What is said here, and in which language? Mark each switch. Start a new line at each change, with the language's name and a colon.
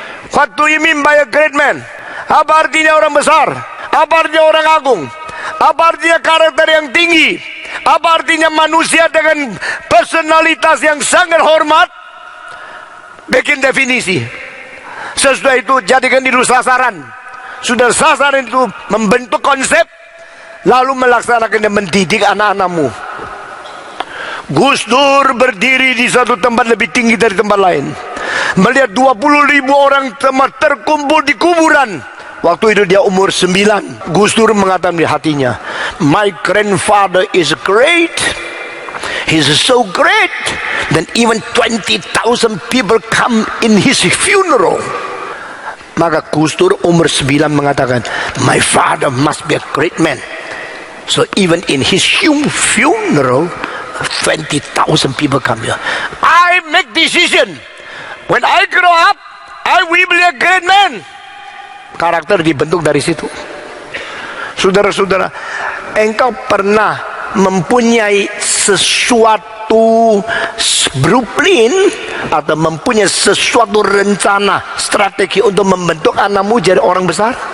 English: What do you mean by a great man?
Indonesian: Apa artinya orang besar? Apa artinya orang agung? Apa artinya karakter yang tinggi? Apa artinya manusia dengan personalitas yang sangat hormat? Bikin definisi. Sesudah itu jadikan itu sasaran. Sudah sasaran itu membentuk konsep, lalu melaksanakan dan mendidik anak-anakmu. Gus Dur berdiri di satu tempat lebih tinggi dari tempat lain, melihat 20.000 orang telah terkumpul di kuburan. Waktu itu dia umur 9. Gus Dur mengatakan di hatinya,
English: my grandfather is great. He's so great that even 20,000 people come in his funeral.
Indonesian: Maka Gus Dur umur 9 mengatakan,
English: my father must be a great man. So even in his funeral, 20,000 people come here. I make decision. When I grow up, I will be a great man.
Indonesian: Karakter dibentuk dari situ. Saudara-saudara, engkau pernah mempunyai sesuatu blueprint atau mempunyai sesuatu rencana strategi untuk membentuk anakmu jadi orang besar?